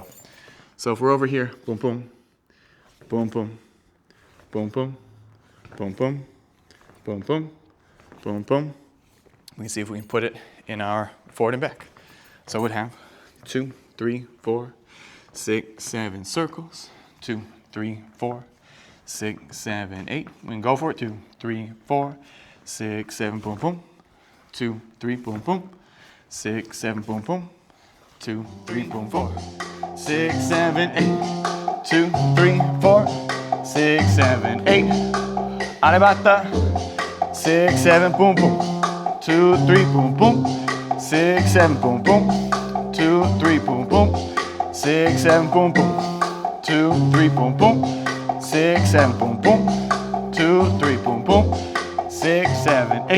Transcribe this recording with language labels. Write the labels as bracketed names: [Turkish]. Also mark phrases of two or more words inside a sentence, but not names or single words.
[English] So if we're over here, boom, boom, boom, boom, boom, boom, boom, boom, boom, boom, boom, boom, we can see if we can put it in our forward and back. So we'd have 2, 3, 4, 6, 7 circles, 2, 3, 4, 6, 7, 8. We can go for it, 2, 3, 4, 6, 7, boom, boom, 2, 3, boom, boom, 6, 7, boom, boom, 2, 3, boom, 4, 6, 7, 8, 2, 3, 4, 6, 7, 8. Arrebata, 6, 7, boom, boom, 2, 3, boom, boom, 6, 7, boom, boom, 2, 3, boom, boom, 6, 7, boom, boom, 2, 3, boom, boom, 6, 7, boom, boom, 2, 3, boom, boom, 6, 7, 8.